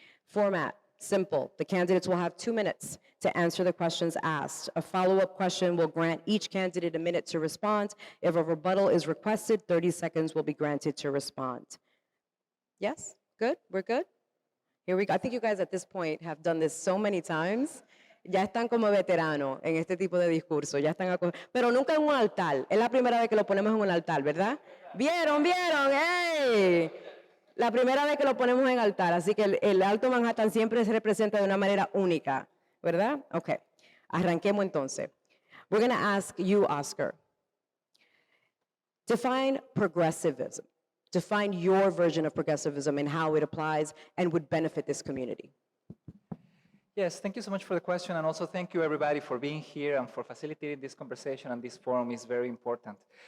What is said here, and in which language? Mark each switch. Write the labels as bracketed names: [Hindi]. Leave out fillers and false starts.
[English] Format, simple. The candidates will have 2 minutes to answer the questions asked. A follow-up question will grant each candidate a minute to respond. If a rebuttal is requested, 30 seconds will be granted to respond. Yes? Good? We're good? Here we go. I think you guys at this point have done this so many times. [Spanish] Ya están como veteranos en este tipo de discurso. Ya están pero nunca en un altar. Es la primera vez que lo ponemos en un altar, ¿verdad? ¿Vieron? ¡Ey! La primera vez que lo ponemos en altar. Así que el Alto Manhattan siempre se representa de una manera única, ¿verdad? Ok. Arranquemos entonces. [English] We're going to ask you, Oscar. Define progressivism. Define your version of progressivism and how it applies and would benefit this community. Yes, thank you so much for the question, and also thank you everybody for being here and for facilitating this conversation, and this forum is very important.